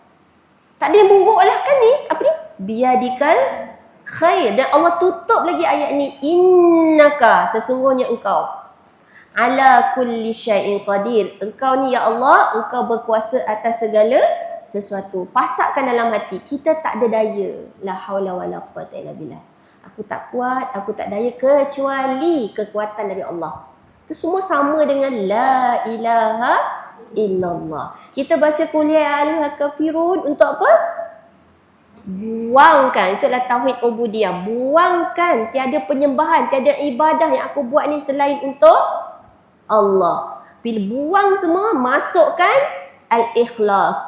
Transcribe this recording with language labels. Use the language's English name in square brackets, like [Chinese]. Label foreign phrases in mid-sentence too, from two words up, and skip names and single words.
[Malay] Tak ada yang buruk lah kan ni. Apa ni? [Arabic] Biadikal khair. [Malay] Dan Allah tutup lagi ayat ni, innaka, sesungguhnya engkau, [Arabic] ala kulli syai'in qadir. [Malay] Engkau ni ya Allah, engkau berkuasa atas segala sesuatu. Pasakkan dalam hati, kita tak ada daya. [Arabic] La haula wala quwwata illa billah. [Malay] Aku tak kuat, aku tak daya kecuali kekuatan dari Allah. Itu semua sama dengan [Arabic] la ilaha illallah. [Malay] Kita baca [Arabic] qul ya ayyuhal kafirun [Malay] untuk apa? Buangkan, itulah tauhid ubudiyah. Buangkan, tiada penyembahan, tiada ibadah yang aku buat ni selain untuk Allah. Bila buang semua, masukkan al-ikhlas.